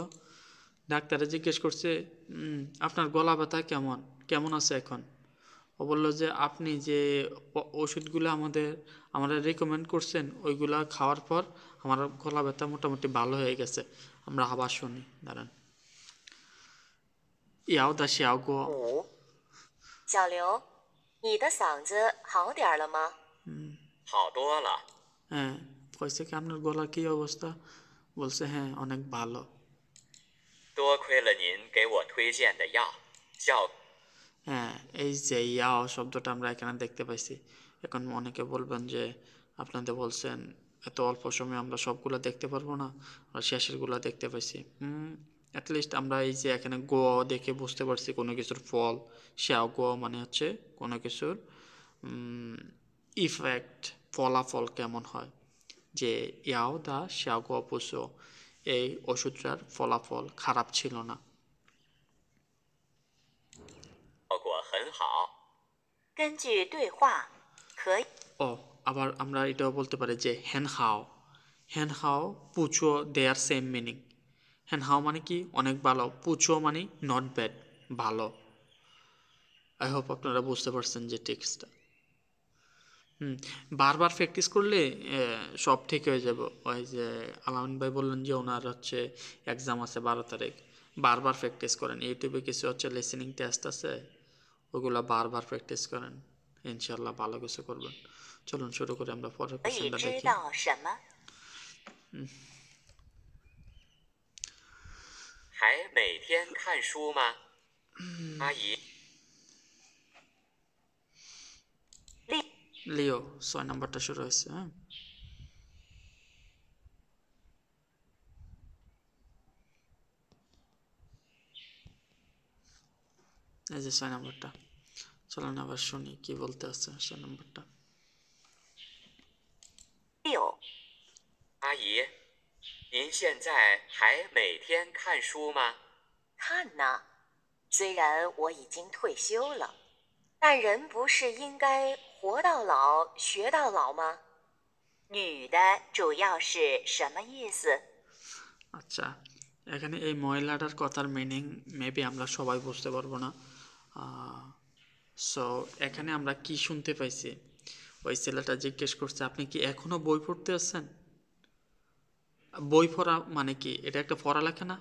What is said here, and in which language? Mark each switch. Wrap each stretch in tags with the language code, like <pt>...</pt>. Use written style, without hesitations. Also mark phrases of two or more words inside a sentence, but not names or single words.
<bn>ডাক্তারে জিজ্ঞেস করছে আপনার গলা ব্যথা কেমন কেমন আছে এখন? ও বললো যে আপনি যে ওষুধগুলো আমাদের রেকমেন্ড করছেন ওইগুলা খাওয়ার পর আমার গলা ব্যথা মোটামুটি ভালো হয়ে গেছে। আমরা আবার শুনি, দাঁড়ান।</bn> <zh>药的效果. 5. 小刘，你的嗓子好点儿了吗？好多了。</zh> <bn>হ্যাঁ, কইছে কি আপনার গলার কি অবস্থা? বলছে হ্যাঁ অনেক ভালো।</bn> <zh>多亏了您给我推荐的药，效</zh> <bn>হ্যাঁ, এই যে ইয়াও শব্দটা আমরা এখানে দেখতে পাইছি। এখন অনেকে বলবেন যে আপনাদের বলছেন এত অল্প সময়ে আমরা সবগুলো দেখতে পারবো না, আমরা শেষেরগুলো দেখতে পাইছি। অ্যাটলিস্ট আমরা এই যে এখানে গো দেখে বুঝতে পারছি কোনো কিছুর ফল,</bn> <zh>效果</zh> <bn>মানে হচ্ছে কোনো কিছুর ইফেক্ট, ফলাফল কেমন হয়। যে</bn> <zh>药的效果不错,</zh> <bn>এই ওষুধটার ফলাফল খারাপ ছিল না।</bn> <zh>果很好。根据对话，可以</zh> <bn>ও আবার আমরা এটাও বলতে পারি যে</bn> <zh>很好不错</zh> <en>their same meaning.</en> <zh>很好</zh> <bn>মানে কি অনেক ভালো, পুচো মানে</bn> <en>not bad,</en> <bn>ভালো।</bn> <en>I hope</en> <bn>আপনারা বুঝতে পারছেন যে টেক্সটটা। বারবার প্র্যাকটিস করলে সব ঠিক হয়ে যাবে। ওই যে আলামিন ভাই বললেন যে ওনার হচ্ছে এক্সাম আছে 12 তারিখ, বারবার প্র্যাকটিস করেন। ইউটিউবে কিছু হচ্ছে লিসেনিং টেস্ট আছে, ওগুলো বারবার প্র্যাকটিস করেন, ইনশাল্লাহ ভালো কিছু করবেন। চলুন শুরু করে আমরা পরের</bn> <zh>可以</zh> <bn>কোশ্চেনটা</bn> <zh>知</zh> <bn>দেখি।</bn> <zh>道什么？还每天看书吗？阿姨，</zh> <bn>লিও 6 নাম্বারটা শুরু হয়েছে। হ্যাঁ, এই যে 6 নাম্বারটা। চলুন আবার শুনি কি বলতে আছে 6 নাম্বারটা।</bn> <zh>六，阿姨，您现在还每天看书吗？看呢。虽然我已经退休了，但人不是应该活到老学到老吗？女的主要是什么意思？</zh> <bn>আচ্ছা, এখানে এই মহিলাটার কথার মিনিং মেবি আমরা সবাই বুঝতে পারবো না। সো এখানে আমরা কি শুনতে পাইছি, ওই ছেলেটা জিজ্ঞেস করছে আপনি কি এখনো বই পড়তে আছেন? বই পড়া মানে কি, এটা একটা পড়ালেখা না?</bn>